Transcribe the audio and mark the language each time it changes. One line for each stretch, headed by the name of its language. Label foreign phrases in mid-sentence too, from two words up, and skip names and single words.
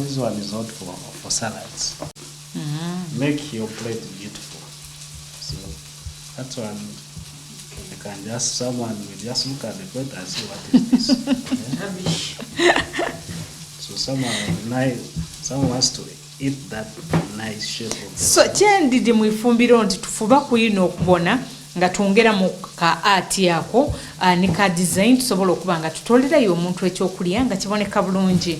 English: This one is not for salads. Make your plate beautiful. So that one, someone will just look at the plate and say, what is this? So someone wants to eat that nice shape of the
Ganda: So kyendidde mu ifumbiro nti tufuba kuyina okubona nga twongera mu ka art yako ne ka design tusobola okuba nga tutolerayo omuntu ekyokulya nga kiboneka bulungi.